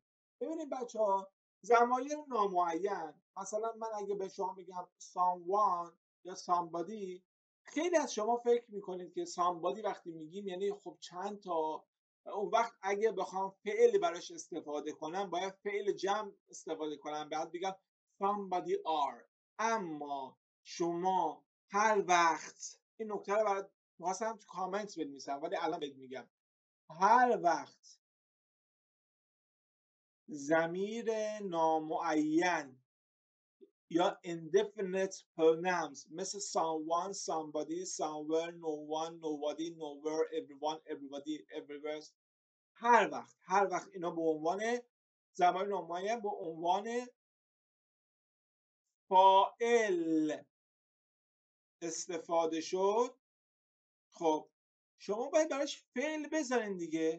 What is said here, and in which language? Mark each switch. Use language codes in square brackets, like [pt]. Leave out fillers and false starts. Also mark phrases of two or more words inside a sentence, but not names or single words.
[fa] ببینید بچه‌ها، ضمایر نامعین، مثلا من اگه به شما بگم someone یا somebody، خیلی از شما فکر میکنید که somebody وقتی میگیم یعنی خب چند تا. اون وقت اگه بخوام فعل براش استفاده کنم باید فعل جمع استفاده کنم، بعد بگم [en] somebody are. [fa] اما شما هر وقت این نکته رو برات میخواستم تو کامنت بنویسم ولی الان بهت میگم. هر وقت ضمیر نامعین [en] یا indefinite pronouns مثل someone, somebody, somewhere, no one, nobody, nowhere, everyone, everybody, everywhere، [fa] هر وقت اینا به عنوان ضمیر نامعین به عنوان فاعل استفاده شد، خب شما باید براش فعل بذارین دیگه.